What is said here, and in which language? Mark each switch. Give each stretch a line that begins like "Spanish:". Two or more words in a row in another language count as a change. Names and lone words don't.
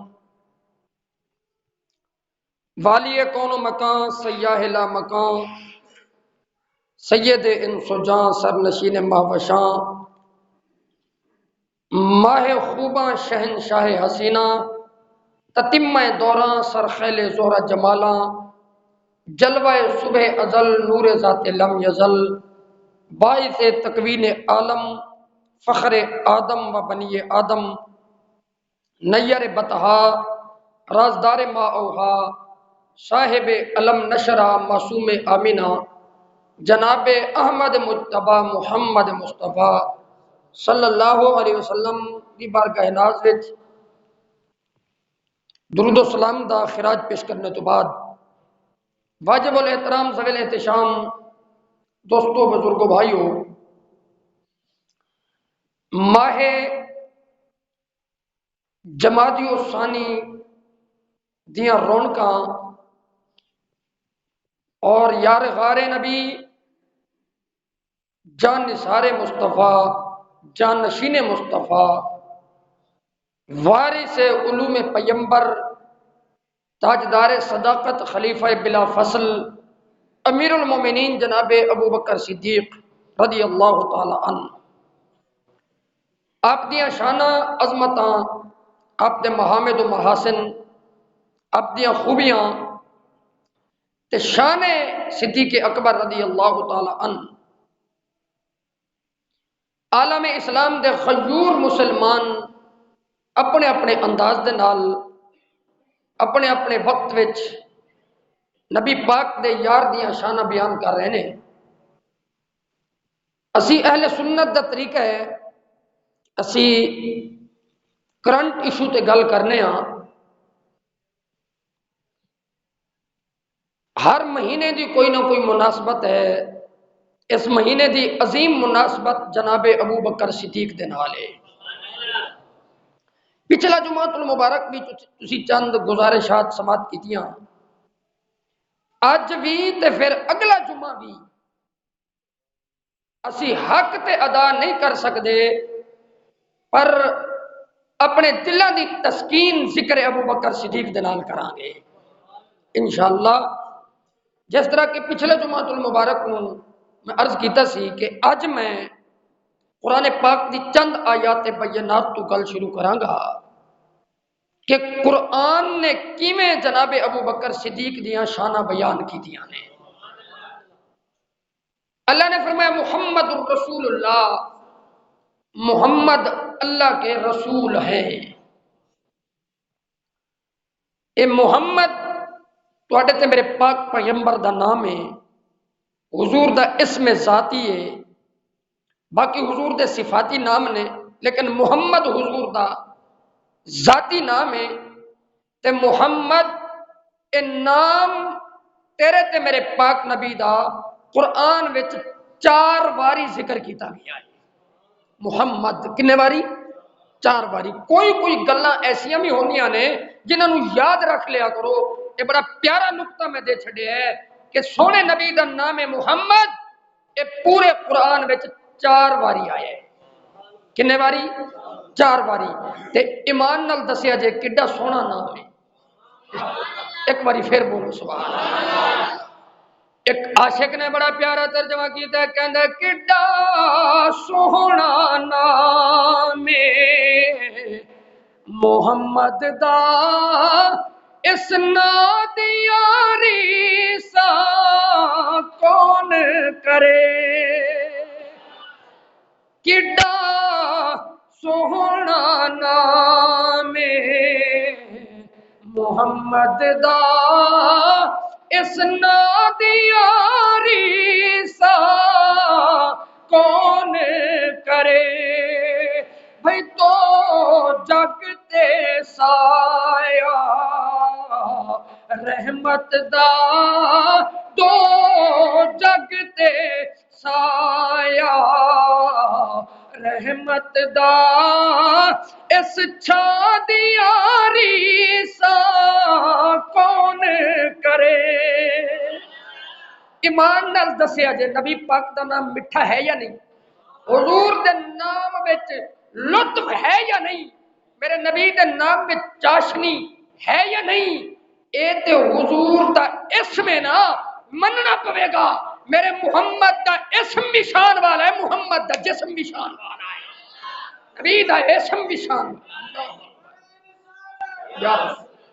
Urdu: والی کون و مکان، سیاہ لا مکان، سید انس و جاں، سرنشین مہوشاں، ماہ خوباں، شہنشاہ حسینہ، تتمہ دوراں، سرخیل زہرہ جمالاں، جلوہ صبح ازل، نور ذات لم یزل، باعث تکوین عالم، فخر آدم و بنی آدم، نیر بطحا، رازدار ما اوہا، صاحب علم نشرہ، معصوم آمینہ، جناب احمد مجتبی محمد مصطفیٰ
Arabic: صلی اللہ علیہ وسلم
Urdu: کی بارگاہ ناز وچ
Punjabi: درود و سلام دا خراج پیش کرنے تو بعد، واجب الاحترام ذویل احتشام دوستو، بزرگوں، بھائیوں، ماہ جمادی الثانی دیاں رونقاں اور یار غار نبی، جان نثار مصطفیٰ، جان نشین مصطفیٰ، وارث علوم پیمبر، تاجدار صداقت، خلیفہ بلا فصل، امیر المومنین جناب ابو بکر صدیق
Arabic: رضی اللہ تعالی عنہ،
Punjabi: آپ دیاں شانہ عظمتاں، آپ دے محامد و محاسن، آپ دیاں خوبیاں تے شان صدیق اکبر
Arabic: رضی اللہ تعالی عنہ،
Punjabi: عالم اسلام دے غیور مسلمان اپنے اپنے انداز دے نال اپنے اپنے وقت وچ نبی پاک دے یار دیاں شانہ بیان کر رہے ہیں۔ اسی اہل سنت دا طریقہ ہے، اسی
English: current issue
Punjabi: تے گل کرنے ہاں، ہر مہینے دی کوئی نہ کوئی مناسبت ہے، اس مہینے دی عظیم مناسبت جناب ابو بکر صدیق دے نال ہے۔ پچھلا جمعۃ المبارک بھی تسی چند گزارشات سماعت کیتیاں، اج بھی تے پھر اگلا جمعہ بھی اسی حق تے ادا نہیں کر سکتے، پر اپنے دلاں دی تسکین ذکر ابو بکر صدیق دے نال کران گے
Arabic: انشاءاللہ۔
Punjabi: جس طرح کہ پچھلے جمعۃ المبارک نو میں عرض کیتا سی کہ اج میں قرآن پاک دی چند آیات بینات تو گل شروع کراں گا کہ قرآن نے کیویں جناب ابو بکر صدیق دیاں شانہ بیان کیتیاں نے۔
Urdu: اللہ نے فرمایا
Arabic: محمد الرسول اللہ،
Urdu: محمد اللہ کے رسول ہیں۔
Punjabi: اے محمد تواڈے تے میرے پاک پیغمبر دا نام ہے، حضور دا اسم ذاتی ہے، باقی حضور دے صفاتی نام نے، لیکن محمد حضور دا ذاتی نام ہے۔ تے محمد اے نام تیرے تے میرے پاک نبی دا قرآن وچ 4 باری ذکر کیتا گیا ہے۔ محمد کنے باری؟ 4 باری۔ کوئی گلاں ایسیاں بھی ہوندیاں نے جنہاں نو یاد رکھ لیا کرو۔ یہ بڑا پیارا نقطہ میں دے چھڑیا ہے کہ سونے نبی دا نام ہے محمد، اے پورے قرآن وچ 4 باری آیا ہے۔ کنے باری؟ 4 باری۔ تے ایمان نال دسیا جے کڈا سونا نام ہے، ایک باری پھر بولو
Arabic: سبحان اللہ۔
Punjabi: ایک عاشق نے بڑا پیارا ترجمہ کیتا ہے، کہندا کڈا سوہنا نام ہے محمد دا، اس نام دی یاری سا کون کرے، کڈا سوہنا نام ہے محمد دا، اس نام دی یاری سا کون کرے، بھئی تو جگ تے سایہ رحمت دا، دو جگ تے سایہ رحمت دا، اس چھا دی یاری سا کون کرے۔ ایمان نال دسیا جے نبی پاک دا نام مٹھا ہے یا نہیں؟ حضور دے نام وچ لطف ہے یا نہیں؟ میرے نبی دے نام وچ چاشنی ہے یا نہیں؟ اے تے حضور دا اسم ہے نا، مننا پوے گا میرے محمد دا اسم بھی شان والا ہے، محمد دا جسم بھی شان والا ہے، نبی دا اسم بھی شان والا ہے۔